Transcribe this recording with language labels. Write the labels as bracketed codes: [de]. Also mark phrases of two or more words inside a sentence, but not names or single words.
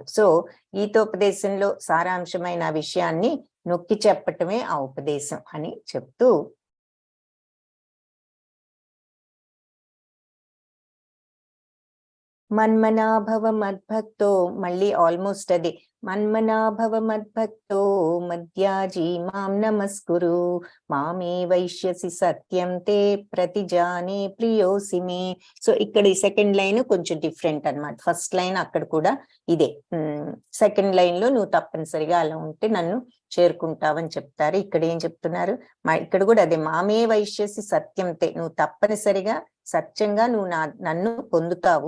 [te] సో గీతోపదేశంలో సారాంశమైన విషయాన్ని నొక్కి చెప్పటమే ఆ ఉపదేశం అని చెప్తూ, [sa] మన్మనాభవ మద్భక్తో, [te] మళ్ళీ ఆల్మోస్ట్ అది [sa] మన్మనాభవ మద్భక్తో మధ్యాజీ మాం నమస్కురు మామే వైశ్యసి సత్యం తే ప్రతిజానే ప్రియోసి మే. [te] సో ఇక్కడ ఈ [en] second line [te] కొంచెం డిఫరెంట్ అన్నమాట. [en] first line [te] అక్కడ కూడా ఇదే, [en] second line [te] లో నువ్వు తప్పనిసరిగా అలా ఉంటే నన్ను చేరుకుంటావని చెప్తారు. ఇక్కడ ఏం చెప్తున్నారు, ఇక్కడ కూడా అదే, [sa] మామే వైశ్యసి సత్యం తే, [te] నువ్వు తప్పనిసరిగా సత్యంగా నువ్వు నన్ను పొందుతావు.